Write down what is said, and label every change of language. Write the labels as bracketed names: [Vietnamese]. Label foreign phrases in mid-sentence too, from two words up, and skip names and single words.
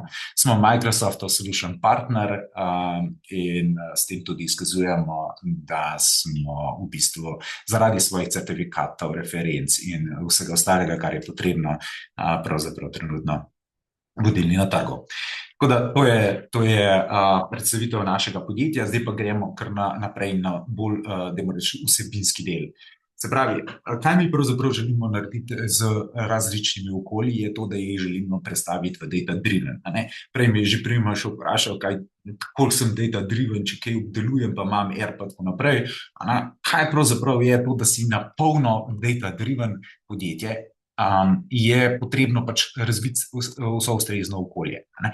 [Slovenian] Smo Microsoftov [English] solution partner [Slovenian] in s tem tudi izkazujemo, da smo v bistvu zaradi svojih certifikatov, referenc in vsega ostalega, kar je potrebno, pravzaprav trenutno vodilni na trgu. Tako da to je predstavitev našega podjetja, zdaj pa gremo kar naprej na bolj, dajmo reči, vsebinski del. Se pravi, kaj mi pravzaprav želimo narediti z različnimi okolji, je to, da jih želimo prestaviti v data-driven, a ne? Prej me je že Primož vprašal, koliko sem data-driven, če kaj obdelujem, pa imam R pa tako naprej, a ne? Kaj pravzaprav je to, da si na polno data-driven podjetje, je potrebno pač razviti vso ustrezno okolje, a ne?